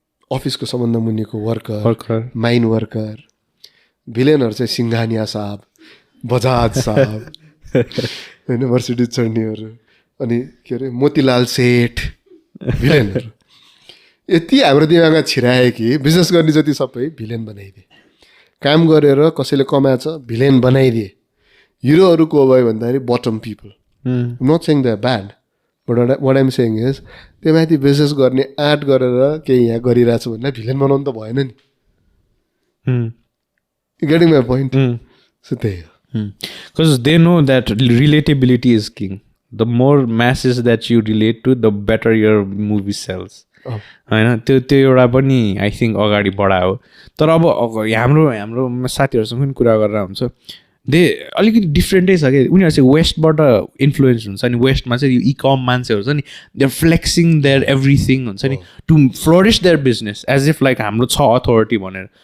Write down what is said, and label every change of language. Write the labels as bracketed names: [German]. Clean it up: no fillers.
[Nepali] अफिसको सबभन्दा मुनिको वर्कर माइन वर्कर भिलेनहरू चाहिँ सिङ्घानिया साहब बजाज साहब होइन मर्सिडिज चढ्नेहरू अनि के अरे मोतीलाल सेठ भिलेनहरू यति हाम्रो दिमागमा छिरायो कि बिजनेस गर्ने जति सबै भिलेन बनाइदिए काम गरेर कसैले कमाएछ भिलेन बनाइदिए हिरोहरू को भयो भन्दाखेरि [English] but um people not saying the bad but what I'm saying is [Nepali] त्यो माथि बिजनेस गर्ने आँट गरेर केही यहाँ गरिरहेको छु भने भिलेन बनाउनु त भएन नि. [English] Getting my point. So [Nepali] त्यही हो. [English] Because they know that relatability is king. The more masses that you relate to, the better your movie sells. [Nepali] होइन त्यो एउटा पनि [English] I think [Nepali] अगाडि बढायो. तर अब हाम्रो साथीहरूसँग पनि कुरा गरेर हुन्छ [English] they [Nepali] अलिकति डिफ्रेन्टै छ कि उनीहरू चाहिँ वेस्टबाट इन्फ्लुएन्स हुन्छ नि. वेस्टमा चाहिँ यो इकम मान्छेहरू छ नि [English] they are flexing their everything हुन्छ नि to flourish their business as if like [Nepali] हाम्रो छ [English] Authority भनेर.